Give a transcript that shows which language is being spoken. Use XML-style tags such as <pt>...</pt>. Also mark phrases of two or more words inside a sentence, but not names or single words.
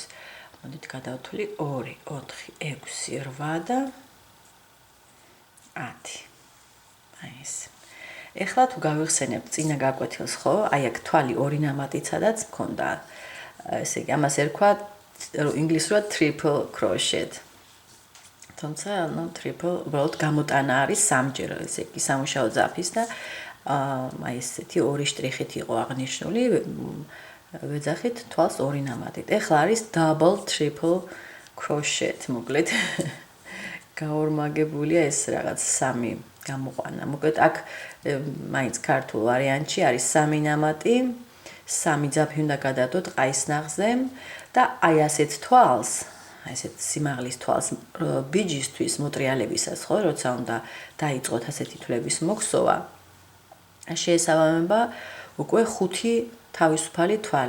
<ka>მოდით გადავთვლი 2, 4, 6, 8 და 10. აი ეს. ეხლა თუ გავიხსენებთ წინა გაკვეთილს, ხო? აი აქ თვალი ორი ნამატით სადაც მქონდა. ესე იგი ამას ერქვა ინგლისურად</ka> <en>triple crochet.</en> <ka>თუმცა triple უბრალოდ გამოტანა არის სამჯერ, ესე იგი სამუშაო ძაფის და აი ესეთი ორი შტრიხით იყო აღნიშნული, ვეძახით თვალს ორი ნამატით. ეხლა არის</ka> <en>double triple crochet,</en> <ka>მოკლედ გაორმაგებულია ეს რაღაც სამი გამოყვანა. მოკლედ აქ მაინც ქართულ ვარიანტში არის სამი ნამატი, სამი ძაფი უნდა გადადოთ ყაის ნაღზე და აი ასეთ თვალს, აი ესეთ სიმაღლის თვალს ბიჯისთვის მოტრიალებისას, ხო, როცა უნდა დაიწყოთ ასეთი თვლების მოქსოვა, შეესაბამება უკვე 5 თავისუფალი თვალი.</ka>